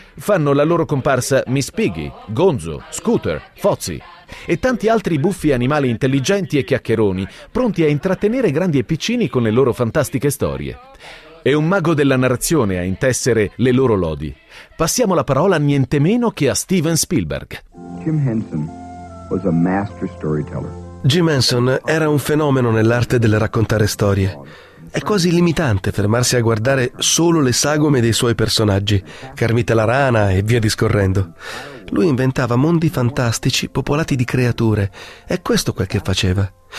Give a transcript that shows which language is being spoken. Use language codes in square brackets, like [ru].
[it] Fanno la loro comparsa Miss Piggy, Gonzo, Scooter, Fozzie e tanti altri buffi animali intelligenti e chiacchieroni, pronti a intrattenere grandi e piccini con le loro fantastiche storie. È un mago della narrazione a intessere le loro lodi. Passiamo la parola a niente meno che a Steven Spielberg. [en] Jim Henson was a master storyteller. [it] Jim Henson era un fenomeno nell'arte del raccontare storie. È quasi limitante fermarsi a guardare solo le sagome dei suoi personaggi, Kermit la rana e via discorrendo. Lui inventava mondi fantastici popolati di creature, è questo quel che faceva.